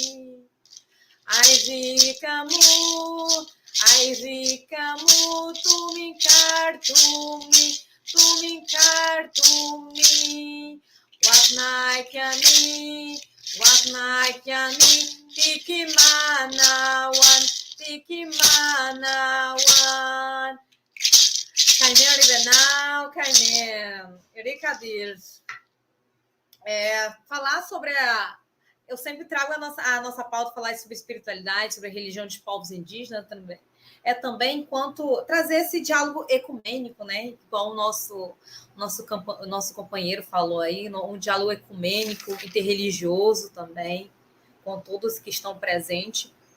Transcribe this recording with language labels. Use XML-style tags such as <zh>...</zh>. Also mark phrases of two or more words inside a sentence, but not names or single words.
<pt>Aizikamu, tuminkar, tumi, Waknaikyani, tikimanawan. Caimém Oribenal, Caimém, Erikadir. Falar sobre eu sempre trago a nossa pauta, falar sobre espiritualidade, sobre a religião dos povos indígenas também. Também enquanto trazer esse diálogo ecumênico, né? Igual o nosso companheiro falou aí, um diálogo ecumênico, interreligioso também, com todos que estão presentes.</pt>